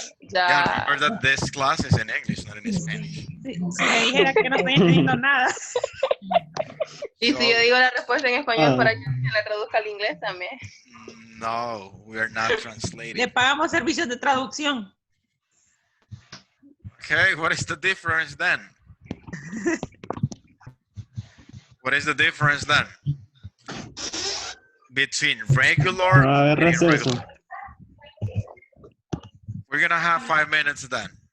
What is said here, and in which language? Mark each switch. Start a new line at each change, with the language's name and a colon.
English: Yeah, remember that this class is in English, not in Spanish.
Spanish: Si me dijera que no estoy entendiendo nada. Y si yo digo la respuesta en español para que se la traduzca al inglés también.
English: No, we are not translating.
Spanish: Le pagamos servicios de traducción.
English: Okay, what is the difference then? What is the difference then? Between regular and irregular. We're gonna have 5 minutes then.